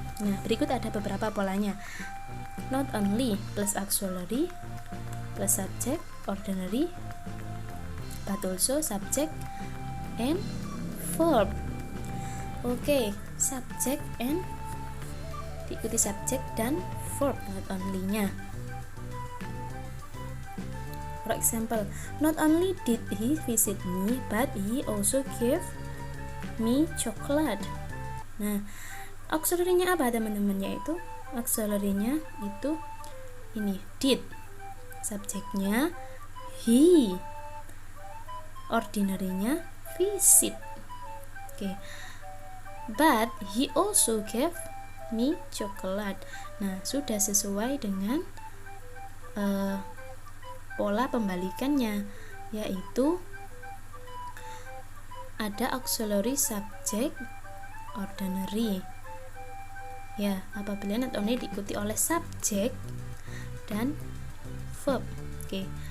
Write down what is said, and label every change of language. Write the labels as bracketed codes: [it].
[id] Nah, berikut ada beberapa polanya. [en] Not only plus auxiliary plus subject ordinary but also subject and verb. [id] Oke, subject and diikuti subjek dan verb not only-nya. [en] For example, not only did he visit me, but he also gave me chocolate. [id] Nah, auxiliary-nya apa teman-teman? Yaitu auxiliary-nya itu ini, did. Subjeknya he. Ordinary-nya visit. Oke. [en] But he also gave me chocolate. [id] Nah, sudah sesuai dengan pola pembalikannya, yaitu ada auxiliary subject ordinary ya, apabila not only diikuti oleh subjek dan verb. Oke.